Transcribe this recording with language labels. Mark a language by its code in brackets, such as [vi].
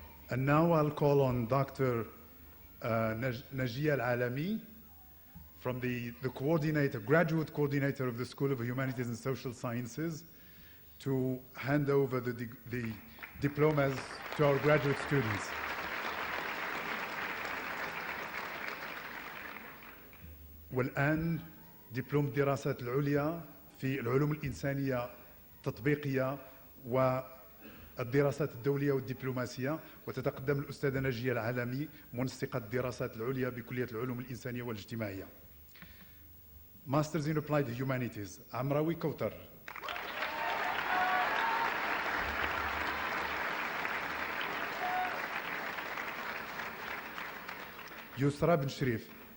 [en] And now I'll call on Dr. Najia Al-Alami from the coordinator, graduate coordinator of the School of Humanities and Social Sciences, to hand over the diplomas to our graduate students. [ar] والآن دبلوم الدراسات العليا في العلوم الإنسانية التطبيقية والدراسات الدولية والدبلوماسية، وتتقدم الأستاذة ناجية العالمي منسقة الدراسات العليا بكلية العلوم الإنسانية والاجتماعية. [en] Masters in Applied Humanities عمراوي كوتر. [ar] يسرى بن شريف.